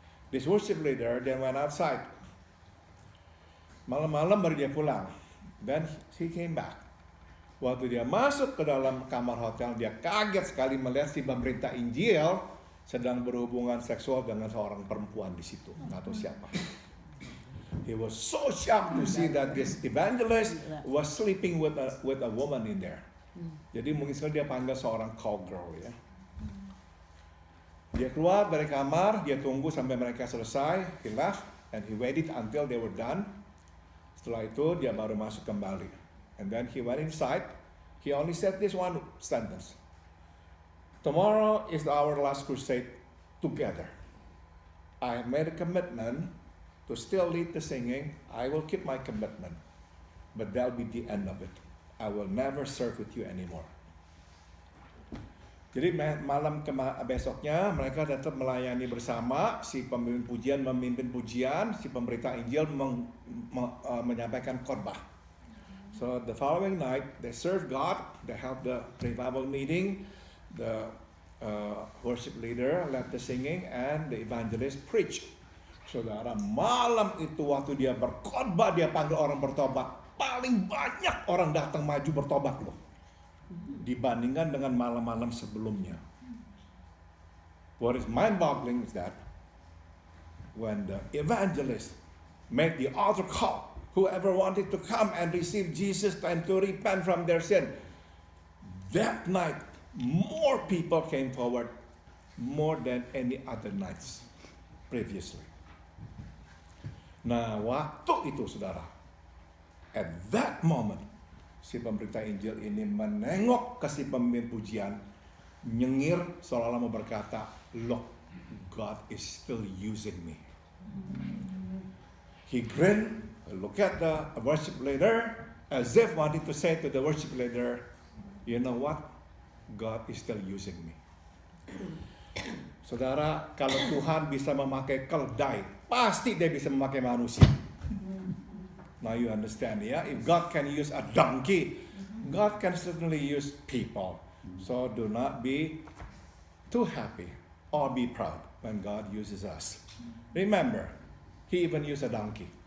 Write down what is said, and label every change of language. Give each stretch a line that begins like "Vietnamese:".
English: This worship leader then went outside.
Indonesian: Malam-malam baru dia pulang.
English: Then he came back.
Indonesian: Waktu dia masuk ke dalam kamar hotel, dia kaget sekali melihat si pemberita Injil sedang berhubungan seksual dengan seorang perempuan di situ, nggak tahu siapa.
English: He was so shocked to see that this evangelist was sleeping with a woman in there.
Indonesian: Jadi mungkin sekali dia panggil seorang call girl ya. Dia keluar dari kamar, dia tunggu sampai mereka selesai.
English: He left and he waited until they were done.
Indonesian: Setelah itu dia baru masuk kembali.
English: And then he went inside. He only said this one sentence. Tomorrow is our last crusade together. I have made a commitment to still lead the singing. I will keep my commitment. But that'll be the end of it. I will never serve with you anymore.
Indonesian: Jadi malam besoknya mereka tetap melayani bersama. Si pemimpin pujian memimpin pujian, si pemberita Injil menyampaikan khotbah.
English: So the following night they serve God, they have the revival meeting, the worship leader led the singing, and the evangelist preach.
Indonesian: Saudara, malam itu waktu dia berkhotbah, dia panggil orang bertobat. Paling banyak orang datang maju bertobat loh, dibandingkan dengan malam-malam sebelumnya.
English: What is mind-boggling is that when the evangelist made the altar call, whoever wanted to come and receive Jesus and to repent from their sin, that night more people came forward, more than any other nights previously.
Indonesian: Nah, waktu itu saudara,
English: at that moment,
Indonesian: si pemberita Injil ini menengok ke si pemimpin pujian, nyengir seolah-olah mau berkata,
English: look, God is still using me. He grinned, look at the worship leader, as if wanting to say to the worship leader, you know what? God is still using me.
Indonesian: Saudara, kalau Tuhan bisa memakai keledai, pasti dia bisa memakai manusia.
English: Now you understand, yeah? If God can use a donkey, God can certainly use people. So do not be too happy or be proud when God uses us. Remember, He even used a donkey.